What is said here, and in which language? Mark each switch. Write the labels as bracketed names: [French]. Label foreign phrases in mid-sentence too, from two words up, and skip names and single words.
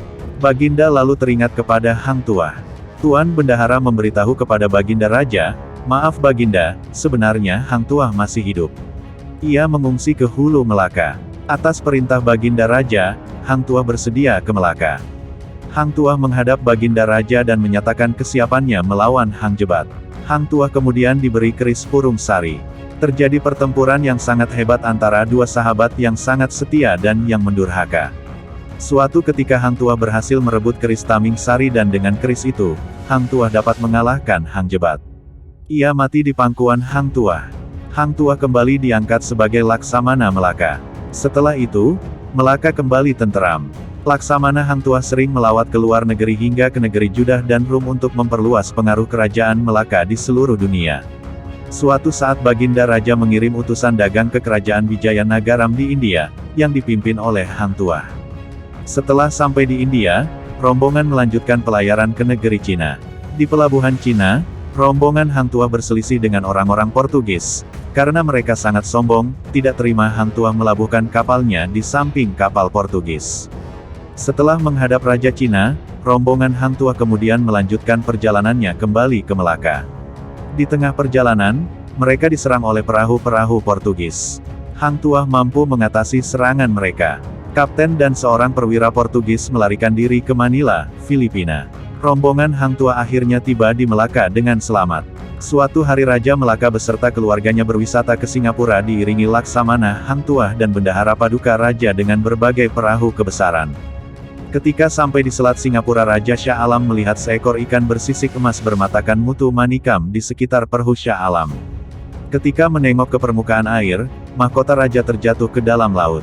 [Indonesian] Baginda lalu teringat kepada Hang Tuah. Tuan Bendahara memberitahu kepada Baginda Raja, "Maaf Baginda, sebenarnya Hang Tuah masih hidup. Ia mengungsi ke hulu Melaka." Atas perintah Baginda Raja, Hang Tuah bersedia ke Melaka. Hang Tuah menghadap Baginda Raja dan menyatakan kesiapannya melawan Hang Jebat. Hang Tuah kemudian diberi keris Purung Sari. Terjadi pertempuran yang sangat hebat antara dua sahabat yang sangat setia dan yang mendurhaka. Suatu ketika Hang Tuah berhasil merebut keris Taming Sari dan dengan keris itu, Hang Tuah dapat mengalahkan Hang Jebat. Ia mati di pangkuan Hang Tuah. Hang Tuah kembali diangkat sebagai Laksamana Melaka. Setelah itu, Melaka kembali tenteram. Laksamana Hang Tuah sering melawat ke luar negeri hingga ke negeri Judah dan Rum untuk memperluas pengaruh kerajaan Melaka di seluruh dunia. Suatu saat Baginda Raja mengirim utusan dagang ke kerajaan Wijayanagaram di India, yang dipimpin oleh Hang Tuah. Setelah sampai di India, rombongan melanjutkan pelayaran ke negeri Cina. Di pelabuhan Cina, rombongan Hang Tuah berselisih dengan orang-orang Portugis. Karena mereka sangat sombong, tidak terima Hang Tuah melabuhkan kapalnya di samping kapal Portugis. Setelah menghadap Raja Cina, rombongan Hang Tuah kemudian melanjutkan perjalanannya kembali ke Melaka. Di tengah perjalanan, mereka diserang oleh perahu-perahu Portugis. Hang Tuah mampu mengatasi serangan mereka. Kapten dan seorang perwira Portugis melarikan diri ke Manila, Filipina. Rombongan Hang Tuah akhirnya tiba di Melaka dengan selamat. Suatu hari Raja Melaka beserta keluarganya berwisata ke Singapura diiringi Laksamana Hang Tuah dan Bendahara Paduka Raja dengan berbagai perahu kebesaran. Ketika sampai di Selat Singapura, Raja Shah Alam melihat seekor ikan bersisik emas bermatakan mutu manikam di sekitar perahu Shah Alam. Ketika menengok ke permukaan air, mahkota raja terjatuh ke dalam laut.